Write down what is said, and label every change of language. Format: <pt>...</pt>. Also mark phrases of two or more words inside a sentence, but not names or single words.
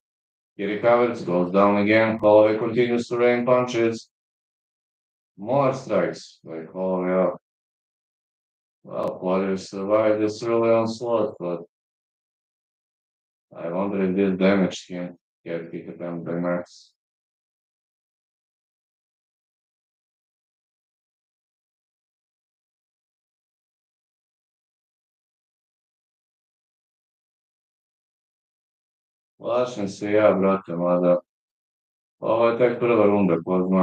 <en>He recovers, goes down again. Holloway continues to rain punches. More strikes by Holloway. Well, Poirier survived this early onslaught, but I wonder if this damaged him. Get kick attempt by Max.</en> <sr>Plašim se ja, brate, mada ovo je tek prva runda, ko zna.</sr>